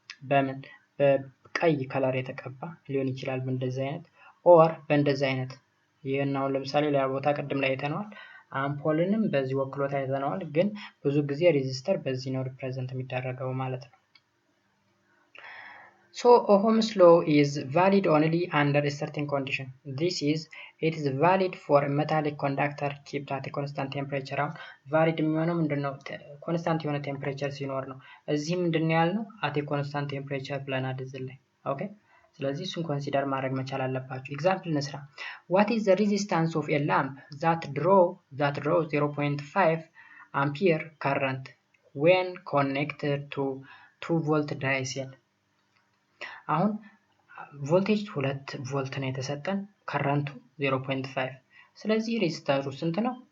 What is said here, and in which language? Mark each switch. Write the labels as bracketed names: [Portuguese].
[Amharic] በምን በቀይ ከለር የተቀባ ሊሆን ይችላል በእንደዚህ አይነት ኦር በእንደዚህ አይነት። ይሄናው ለምሳሌ ሌላ ቦታ ቅድም ላይ አይተነዋል። አምፖልንም በዚህ ወክሎት አይተነዋል። ግን ብዙ ጊዜ ሬዚስተር በዚህ ነው ሪፕሬዘንት የሚደረገው ማለት ነው። [English] So Ohm's law is valid only under a certain condition. It is valid for a metallic conductor kept at a constant temperature. [Amharic] valid የሚሆነው ምንድነው? ኮንስታንት የሆነ ቴምፕሬቸር ሲኖር ነው። እዚህ ምንድነው ያልነው? [English] at a constant temperature [Amharic] ብለናል እዚህ ላይ። [English] ኦኬ ስለዚህ እሱን ኮንሲደር ማድረግ መቻል አለባችሁ። ኤግዛምፕል እንስራ። what is the resistance of a lamp that draws 0.5 ampere current when connected to 2 volt dry cell? [Amharic] አሁን ቮልቴጅ 2 ቮልት ነው የተሰጠን፣ ከረንቱ 0.5። ስለዚህ ሬዚስታንሱ ስንት ነው?